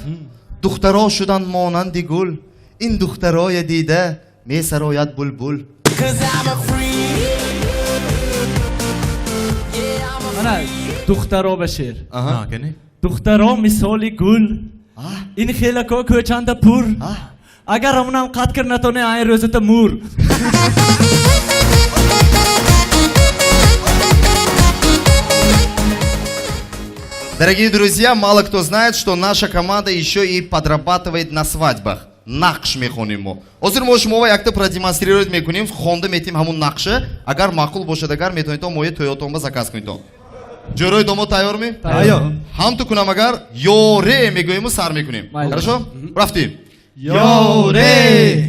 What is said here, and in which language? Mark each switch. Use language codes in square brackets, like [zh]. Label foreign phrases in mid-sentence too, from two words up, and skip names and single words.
[tg] Духтаро шуданд монанди гул. Ин духтароя дида месарояд булбул. Мана духтаро ба шеър. Кани? Духтаро мисоли гул. Ин хелако кӯчанда пур. Агар ҳамунам қат кар натоне айн рӯзата мур. [ru] Дорогие друзья, мало кто знает, что наша команда еще и подрабатывает на свадьбах. [tg] Нақш мехоним мо. Ҳозир мо шуморо якта продемонстрировать мекунем, хонда метим ҳамун нақша. Агар маъқул бошад, агар метавонед то мои тоётонба заказ кунед то. Ҷойрои домод тайёрми? Тайёр. Ҳам ту кунам, агар ёре мегӯему сар мекунем. Хорошо? Рафтим. Ёре!